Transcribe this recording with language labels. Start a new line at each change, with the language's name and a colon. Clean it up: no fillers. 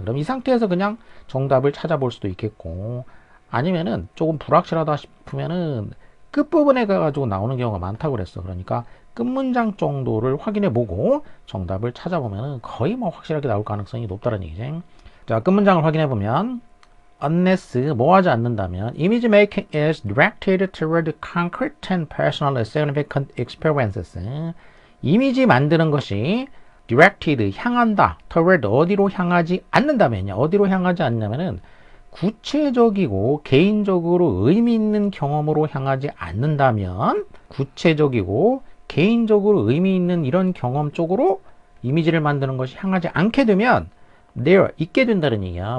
Korean: 그럼 이 상태에서 그냥 정답을 찾아볼 수도 있겠고, 아니면은 조금 불확실하다 싶으면은 끝부분에 가가지고 나오는 경우가 많다고 그랬어. 그러니까 끝문장 정도를 확인해 보고 정답을 찾아보면은 거의 뭐 확실하게 나올 가능성이 높다는 얘기지.
English: 자, 끝문장을 확인해 보면 unless 뭐 하지 않는다면 image making is directed toward concrete and personal significant experiences.
Korean: 이미지 만드는 것이 directed 향한다. toward 어디로 향하지 않는다면요. 어디로 향하지 않냐면은 구체적이고 개인적으로 의미 있는 경험으로 향하지 않는다면 구체적이고 개인적으로 의미 있는 이런 경험 쪽으로 이미지를 만드는 것이 향하지 않게 되면 there 있게 된다는 얘기야.